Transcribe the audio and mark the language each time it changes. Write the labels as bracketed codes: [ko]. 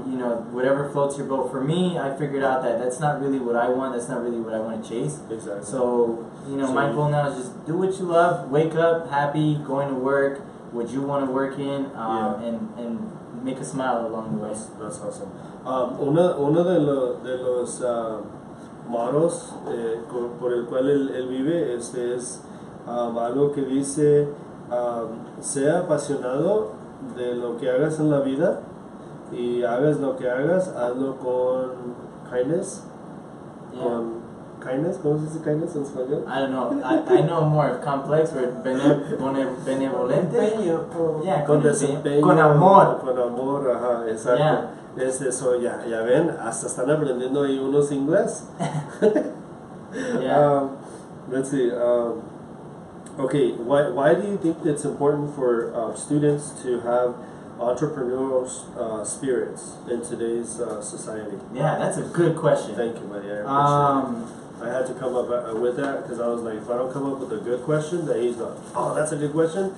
[en] You know, whatever floats your boat. For me, I figured out that that's not really what I want. That's not really what I want to chase. Exactly. So, you know, So my you- goal now is just do what you love. Wake up happy, going to work, what you want to work in, Yeah. and make a smile along the way. That's awesome. [es] Uno de los modos por el cual él vive, es algo que dice, sea apasionado de lo que hagas en la vida y hagas lo que hagas, hazlo con kindness. Yeah. Con kindness, ¿cómo se dice kindness en español? [en] I don't know. I know more complex, but benevolente. [es] Empeño, o- [en] Yeah, [es] Con con desempeño. con amor. Con amor, ajá, exacto. [en] Yeah. [es] Es eso, ya ven, hasta están aprendiendo ahí unos inglés. [en] Yeah. Let's see. Okay, why do you think it's important for students to have entrepreneurial spirits in today's society? Yeah, that's a good question. Thank you, buddy. I appreciate it. I had to come up with that because I was like, if I don't come up with a good question, then he's like, oh, that's a good question.